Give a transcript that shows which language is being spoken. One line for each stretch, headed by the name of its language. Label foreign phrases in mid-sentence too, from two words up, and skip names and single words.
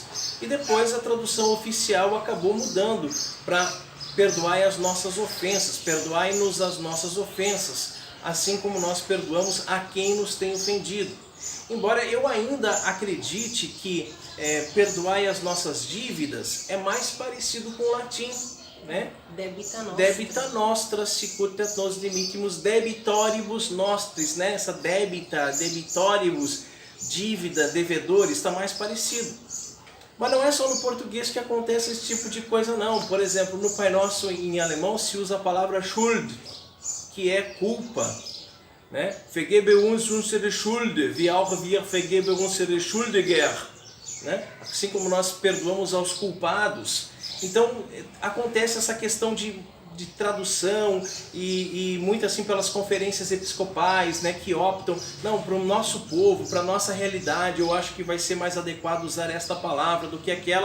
Portuguese: E depois a tradução oficial acabou mudando para perdoai as nossas ofensas, perdoai-nos as nossas ofensas, assim como nós perdoamos a quem nos tem ofendido. Embora eu ainda acredite que perdoai as nossas dívidas é mais parecido com o latim, né?
Latin: Debita nostra sicut et nos dimittimus debitoribus nostris,
Portuguese: né? Essa debita, debitoribus, dívida, devedores, está mais parecido. Mas não é só no português que acontece esse tipo de coisa não. Por exemplo, no Pai Nosso em alemão se usa a palavra Schuld, que é culpa, né?
German: Vergebe uns unsere Schuld, wie auch wir vergeben unsere Schuldiger,
Portuguese: né? Assim como nós perdoamos aos culpados. Então acontece essa questão de tradução e muito assim pelas conferências episcopais, né, que optam, não, para o nosso povo, para a nossa realidade, eu acho que vai ser mais adequado usar esta palavra do que aquela.